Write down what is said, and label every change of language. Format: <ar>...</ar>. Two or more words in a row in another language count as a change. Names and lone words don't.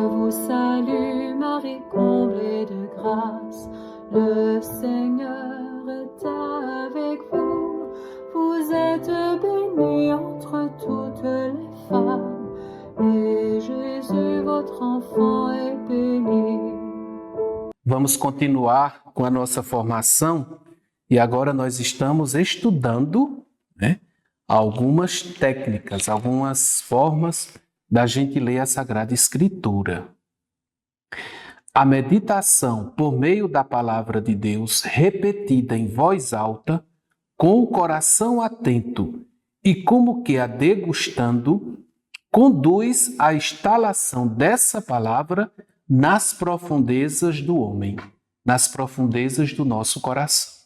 <fr>salue Marie, comblée de grâce, le Seigneur est avec vous. Vous êtes bénie entre toutes les femmes, et Jésus, votre enfant, est béni.</fr> <pt>Vamos continuar com a nossa formação e agora nós estamos estudando, algumas técnicas, algumas formas da gente ler a Sagrada Escritura. A meditação por meio da palavra de Deus, repetida em voz alta, com o coração atento e como que a degustando, conduz à instalação dessa palavra nas profundezas do homem, nas profundezas do nosso coração.</pt>